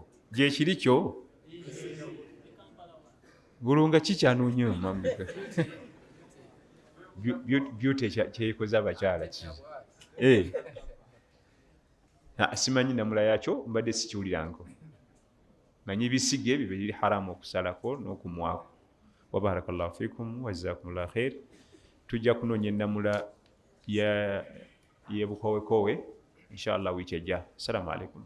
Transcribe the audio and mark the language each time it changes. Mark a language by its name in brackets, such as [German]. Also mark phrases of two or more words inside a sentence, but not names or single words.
[Ganda] Gye kiri kyo bulunga kikyanoonya mamika beauty kyekoze abakyala ki simanyi namula yakyo, mbadde sikiwulirangako. Manyi bisige ebyo biri haramu okusalako n'okumwako. [Arabic] وبارك الله فيكم وجزاكم الله خير. [Ganda] Tujja kunoonya ennamula ye bukowekowe inshallah wiiki ejja. [Arabic] السلام عليكم.